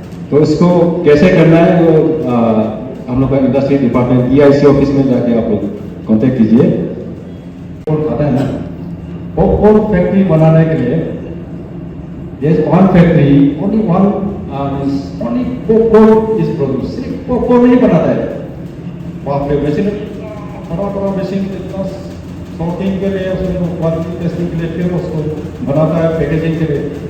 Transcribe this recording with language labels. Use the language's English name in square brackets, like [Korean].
[Hindi] तो इसको कैसे करना है वो हम लोग का इंडस्ट्री डिपार्टमेंट EIC ऑफिस में जाके आप लोग कांटेक्ट कीजिए. और आता है ना पॉपकॉर्न फैक्ट्री बनाने के लिए [English] there is one factory, only one is only popcorn is produced. [Hindi] सिर्फ पॉपकॉर्न नहीं बनाता है. वहाँ पे मशीन बड़ा मशीन सॉर्टिंग के लिए उसमें क्वालिटी टेस्टिंग के लिए फिर उसको बनाता है पैकेजिंग के लिए.